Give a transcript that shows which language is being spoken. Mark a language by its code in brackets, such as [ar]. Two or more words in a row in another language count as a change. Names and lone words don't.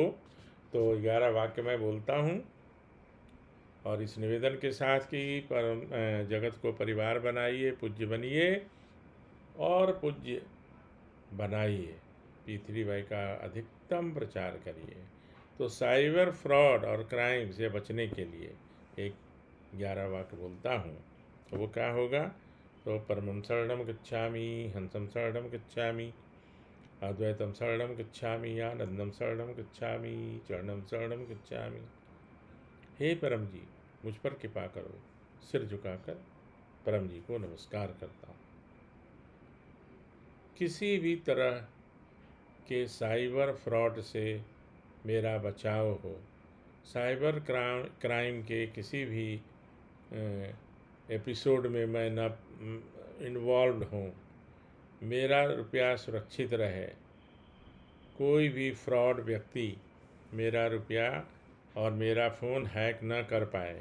[hi] तो 11 वाक्य मैं बोलता हूँ, और इस निवेदन के साथ कि परम जगत को परिवार बनाइए, पूज्य बनिए और पूज्य बनाइए, P3Y का अधिकतम प्रचार करिए। तो [en] cyber fraud [hi] और क्राइम से बचने के लिए एक 11 वाक्य बोलता हूँ, तो वो क्या होगा? [pi] तो परमं शरणं गच्छामि, हंसं शरणं गच्छामि, अद्वैतम शरणं गच्छामि, आनंदम शरणं गच्छामि, चरणं शरणं गच्छामि। [hi] हे परम जी, मुझ पर कृपा करो। सिर झुकाकर परम जी को नमस्कार करता हूँ। किसी भी तरह के [en] cyber fraud [hi] से मेरा बचाव हो, [en] cyber crime [hi] के किसी भी एपिसोड में मैं न इन्वॉल्व हूँ, मेरा रुपया सुरक्षित रहे, कोई भी फ्रॉड व्यक्ति मेरा रुपया और मेरा फ़ोन हैक न कर पाए।